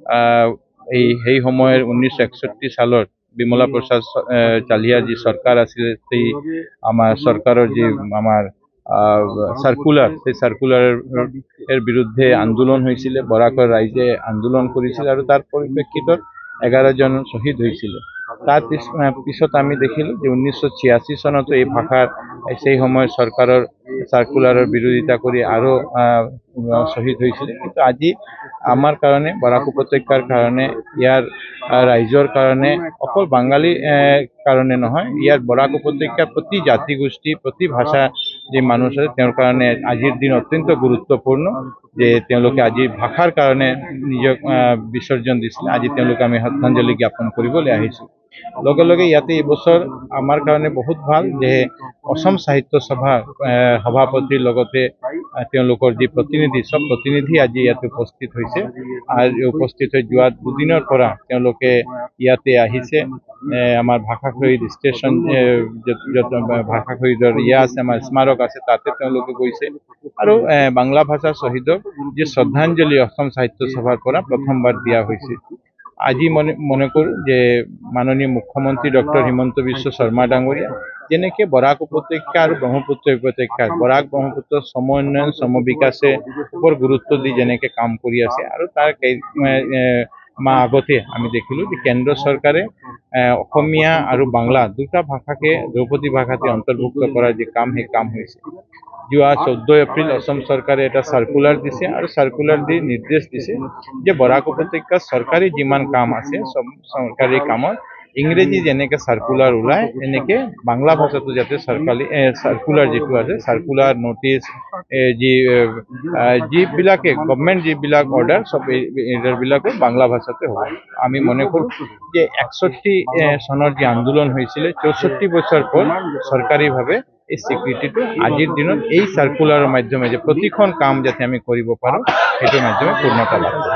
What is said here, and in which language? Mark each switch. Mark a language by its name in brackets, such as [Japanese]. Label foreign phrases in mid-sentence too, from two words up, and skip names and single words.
[Assamese] এই সময়ৰ 1961 সালৰ বিমলা প্ৰসাদ চালিহা যি চৰকাৰ আছিল সেই আমাৰ চৰকাৰৰ যি আমাৰ সার্কুলার [Bangla] সেই সার্কুলারের বিরুদ্ধে আন্দোলন হয়েছিল [Assamese] বরাকৰ রাইজে [Bangla] আন্দোলন করেছিল আর তার পরিপ্রেক্ষিতত 11 জন শহীদ হয়েছিল [Assamese] তার পিছত আমি দেখিলো যে 1986 সনত এই ভাষার [Bangla] সেই সময় সরকারের সার্কুলারের বিরোধিতা করে আরো শহীদ হয়েছিল কিন্তু আজি আমার কারণে বরাক উপত্যকার কারণে [Assamese] ইয়ার রাইজর কারণে [Bangla] অকল বাঙালি কারণে [Assamese] নহয় ইয়ার বরাক উপত্যকার প্রতি জাতিগোষ্ঠী প্রতি ভাষা যে মানুষ আছে তেওঁৰ কারণে আজির দিন অত্যন্ত গুরুত্বপূর্ণ যে তেওঁলোকে আজি ভাষার কারণে নিজক বিসর্জন দিছিল আজি তেওঁলোকে আমি শ্ৰদ্ধাঞ্জলি জ্ঞাপন কৰিবলৈ আহিছো লগে লগে ইয়াতে এই বছর আমার কারণে বহুত ভাল যে অসম সাহিত্য সভা সভাপতির লগতে তেওঁলোকৰ যি প্ৰতিনিধি সব প্ৰতিনিধি আজি ইয়াতে উপস্থিত হৈছে আর উপস্থিত হৈ যোৱা দুদিনৰ পৰা তেওঁলোকে ইয়াতে আহিছে আমার ভাষা শহীদ স্টেশন ভাষা শহীদৰ ইয়া আছে আমার স্মারক আছে তাতে তেওঁলোকে গৈছে আৰু বাংলা ভাষা শহীদক যে শ্ৰদ্ধাঞ্জলি অসম সাহিত্য সভাৰ পৰা প্ৰথমবাৰ দিয়া হৈছে আজি মনে কৰো যে মাননীয় মুখ্যমন্ত্রী ডক্টর হিমন্ত বিশ্ব শর্মা ডাঙরিয়া যেনেকে বরাক উপত্যকা আর ব্রহ্মপুত্র উপত্যকা বরাক ব্রহ্মপুত্র সমন্বয়ন সমবিকাশে উপর গুরুত্ব দি যেনেকে কাম কৰি আছে আৰু তাৰ মাহ আগতে আমি দেখিলো যে কেন্দ্র সরকারে অসমীয়া আৰু বাংলা দুটা ভাষাকে দ্রৌপদী ভাষাতে অন্তর্ভুক্ত [Bangla] করার যে কাম সেই কাম হয়েছে [Assamese] যোৱা 14 এপ্রিল অসম সরকারে এটা সার্কুলার দিছে আর সার্কুলার দি নির্দেশ দিছে যে বরাক উপত্যকা সরকারি যিমান কাম আছে সব সরকারি কামত ইংরেজি যেনেকে সার্কুলার ওলায় এনেকে বাংলা ভাষাটো যাতে সরকারি সার্কুলার যেটো আছে সার্কুলার নোটিস যিবিলাকে গভর্নমেন্ট যিবিলাক অর্ডার সব এইবিলাকো বাংলা ভাষাতে [Bangla] হবে আমি মনে করি [Assamese] যে 61 সনৰ যে [Bangla] আন্দোলন হয়েছিল 64 বছর পর সরকারিভাবে [Assamese] এই স্বীকৃতিটো আজিৰ দিনত এই সার্কুলারের মাধ্যমে যে প্রতিখন কাম যাতে আমি কৰিব পাৰো এটার মাধ্যমে পূর্ণতা লাভ